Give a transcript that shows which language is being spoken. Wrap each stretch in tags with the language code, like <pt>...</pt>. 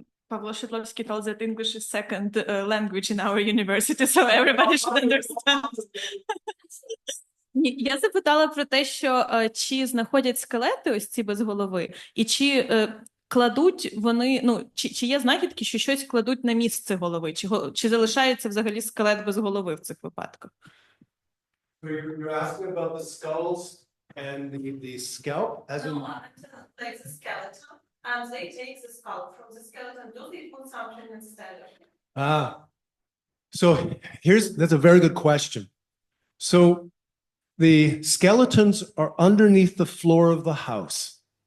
<en>Pavlo Shidlovsky tells that English is second language in our university, so everybody should understand.</en> <uk>Я запитала про те, що чи знаходять скелети ось ці без голови, і чи кладуть вони, ну, чи є знахідки, що щось кладуть на місце голови, чи залишається взагалі скелет без голови в цих випадках?</uk> <en>You're asking about the skulls and the scalp as in. No, like the skeleton, and they take the skull from the skeleton, do they put something instead of it? So that's a very good question. So the skeletons are underneath the floor of the house.</en>